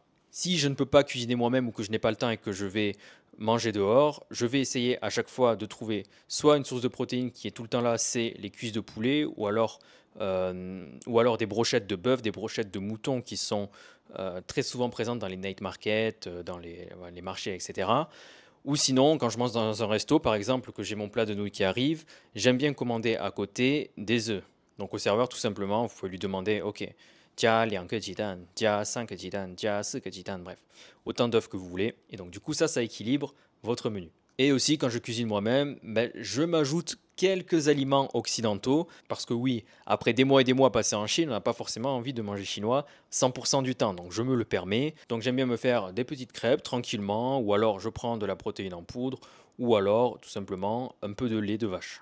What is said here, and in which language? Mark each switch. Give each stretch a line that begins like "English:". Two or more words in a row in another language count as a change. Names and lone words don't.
French: Si je ne peux pas cuisiner moi-même ou que je n'ai pas le temps et que je vais manger dehors, je vais essayer à chaque fois de trouver soit une source de protéines qui est tout le temps là, c'est les cuisses de poulet, ou alors des brochettes de bœuf, des brochettes de mouton qui sont très souvent présentes dans les
English: night markets,
French: dans les marchés, etc. Ou sinon, quand je mange dans un resto, par exemple, que j'ai mon plat de nouilles qui arrive, j'aime bien commander à côté des œufs. Donc au serveur, tout simplement, vous pouvez lui demander,
Chinese: OK, 加2个鸡蛋, 加3个鸡蛋, 加4个鸡蛋,
French: bref, autant d'œufs que vous voulez. Et donc du coup, ça équilibre votre menu. Et aussi, quand je cuisine moi-même, ben, je m'ajoute quelques aliments occidentaux, parce que oui, après des mois et des mois passés en Chine, on n'a pas forcément envie de manger chinois 100% du temps, donc je me le permets. Donc j'aime bien me faire des petites crêpes tranquillement, ou alors je prends de la protéine en poudre, ou alors tout simplement un peu de lait de vache.